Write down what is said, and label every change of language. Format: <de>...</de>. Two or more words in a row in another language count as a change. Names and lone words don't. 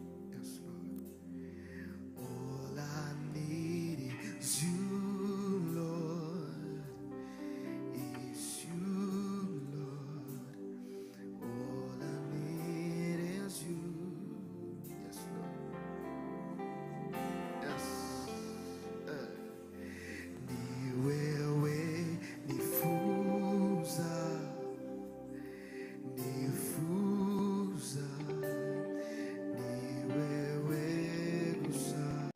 <en>Yes, Lord. All I need is you, Lord. Is you, Lord. All I need is you. Yes, Lord. Yes. Eh.</en> <rn>Ni wewe nifuza, nifuza, ni wewe gusa.</rn>